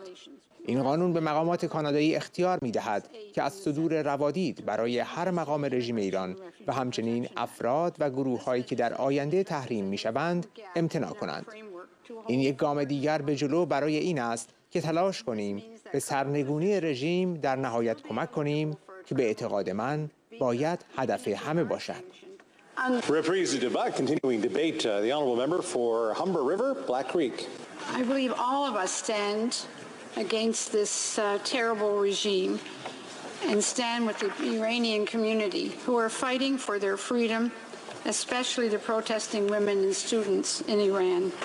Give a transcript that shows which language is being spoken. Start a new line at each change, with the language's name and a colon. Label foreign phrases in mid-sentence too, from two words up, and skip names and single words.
Persian: این قانون به مقامات کانادایی اختیار می‌دهد که از صدور روادید برای هر مقام رژیم ایران و همچنین افراد و گروه‌هایی که در آینده تحریم می‌شوند امتناع کنند. این یک گام دیگر به جلو برای این است که تلاش کنیم به سرنگونی رژیم در نهایت کمک کنیم که به اعتقاد من باید هدف همه باشد.
French: Reprise du débat,
English: continuing debate. The honourable member for Humber River, Black Creek. I believe all of us stand against this terrible regime and stand with the Iranian community who are fighting for their freedom, especially the protesting women and students in Iran.